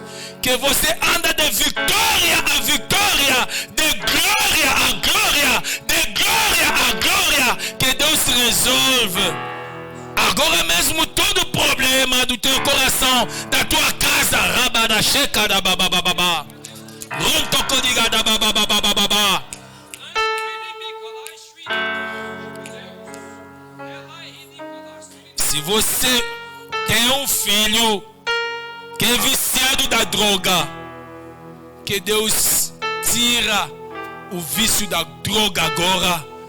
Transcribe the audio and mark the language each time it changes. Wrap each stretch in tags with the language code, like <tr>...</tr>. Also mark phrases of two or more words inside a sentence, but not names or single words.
<pt>Que você anda de vitória a vitória, de glória a glória, de glória a glória. Que Deus resolve agora mesmo todo problema do teu coração, da tua casa. Rabada checa da babababa. Runto codiga da babababa. Se você tem um filho que é viciado da droga, que Deus tira o vício da droga agora.</pt>